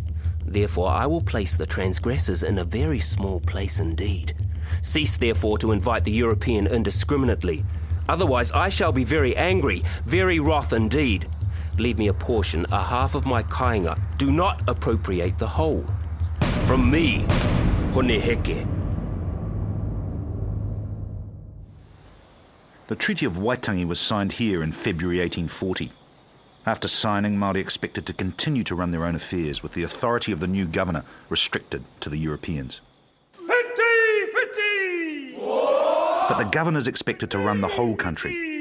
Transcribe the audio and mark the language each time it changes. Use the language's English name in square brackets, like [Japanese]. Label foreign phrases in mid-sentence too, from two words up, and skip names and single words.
[English] Therefore, I will place the transgressors in a very small place indeed. Cease, therefore, to invite the European indiscriminately. Otherwise, I shall be very angry, very wroth indeed. Leave me a portion, a half of my kāinga. Do not appropriate the whole. From me, hone heke. The Treaty of Waitangi was signed here in February 1840. After signing, Māori expected to continue to run their own affairs, with the authority of the new governor restricted to the Europeans. But the governors expected to run the whole country.